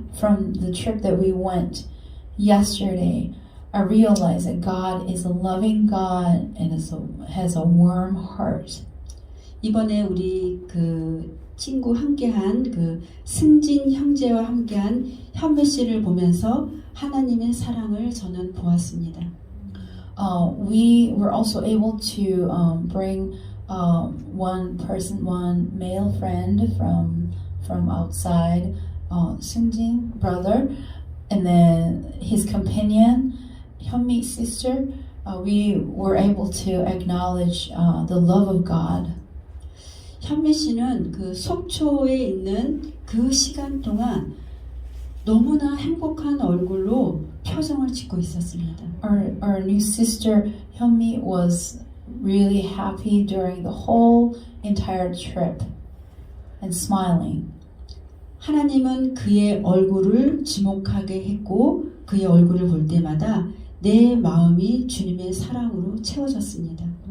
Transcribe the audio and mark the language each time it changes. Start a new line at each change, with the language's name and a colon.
English: From the trip that we went yesterday, I realized that God is a loving God and has a warm heart.
Korean: 이번에 우리 그 친구 함께한 그 승진 형제와 함께한 현배 씨를 보면서 하나님의 사랑을 저는 보았습니다.
English: We were also able to bring one male friend from outside, Sungjin brother, and then his companion, Hyunmi's sister. We were able to acknowledge the love of God.
Korean: 현배 씨는 그 속초에 있는 그 시간 동안 너무나 행복한 얼굴로 표정을 짓고 있었습니다.
English: Our new sister Hyunmi was really happy during the whole entire trip and smiling.
Korean: 하나님은 그의 얼굴을 지목하게 했고 그의 얼굴을 볼 때마다 내 마음이 주님의 사랑으로 채워졌습니다.